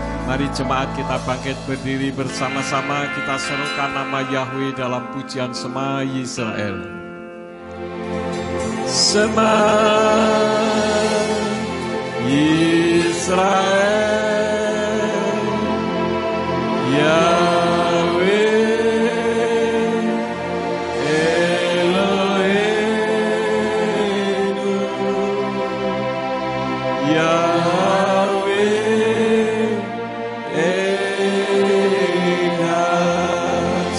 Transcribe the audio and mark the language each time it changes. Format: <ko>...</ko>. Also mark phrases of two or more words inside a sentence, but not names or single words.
<id>Mari jemaat kita bangkit berdiri bersama-sama, kita serukan nama Yahweh dalam pujian Shema Yisrael.</id> <he>שמע ישראל, יהוה אלוהינו, יהוה אחד.</he>